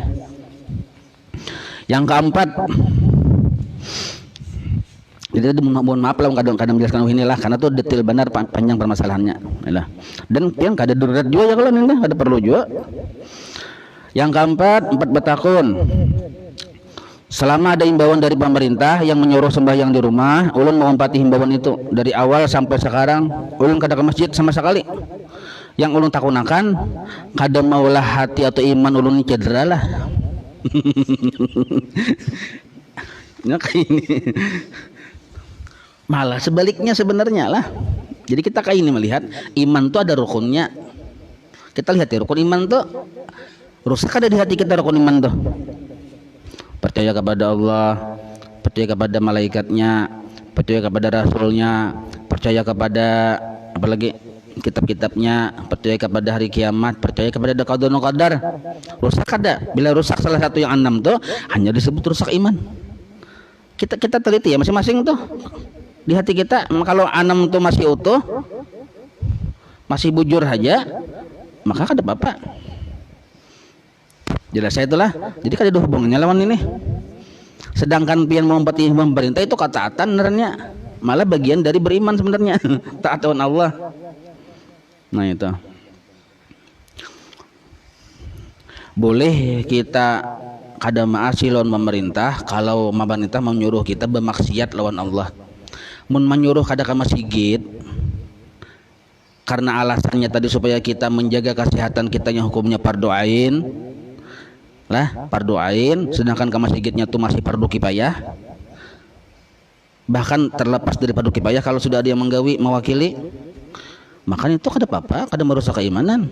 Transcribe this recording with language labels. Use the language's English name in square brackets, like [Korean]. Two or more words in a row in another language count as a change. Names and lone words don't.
[Banjar] Yang keempat, jadi mohon maaf lah kadang-kadang menjelaskan inilah karena tuh detail benar panjang permasalahannya. Inilah. Dan yang kada darurat juga ya kalau ini ada perlu juga. Yang keempat, 4 betakun. Selama ada himbauan dari pemerintah yang menyuruh sembahyang di rumah, ulun mengumpati himbauan itu dari awal sampai sekarang. Ulun kada ke masjid sama sekali. Yang ulun takunakan kada maulah hati atau iman ulun ini cedera lah. Nah, kayak ini. Malah sebaliknya sebenarnya lah. Jadi kita kayak ini melihat iman tuh ada rukunnya. Kita lihat ya rukun iman tuh rusak ada di hati kita rukun iman tuh. Percaya kepada Allah, percaya kepada malaikatnya, percaya kepada rasulnya, percaya kepada apalagi kitab-kitabnya, percaya kepada hari kiamat, percaya kepada qada dan qadar. Rusak ada. Bila rusak salah satu yang 6 tuh hanya disebut rusak iman. Kita teliti ya masing-masing tuh di hati kita. Kalau 6 tuh masih utuh, masih bujur aja, maka kada apa-apa. Jelas saya itulah. Jadi kada ada hubungannya lawan ini. Sedangkan pian mengumpati pemerintah itu ketaatan sebenarnya, malah bagian dari beriman sebenarnya. Taat lawan Allah. Nah itu. Boleh kita kada maasi lawan pemerintah kalau pemerintah menyuruh kita bermaksiat lawan Allah. Mun menyuruh kada ke masjid karena alasannya tadi supaya kita menjaga kesehatan kita yang hukumnya fardu ain. Lah fardu ain, sedangkan ke masjidnya tuh masih fardu kifayah. Bahkan terlepas dari fardu kifayah kalau sudah ada yang menggawi mewakili, makanya itu kada apa-apa, kada merusak keimanan.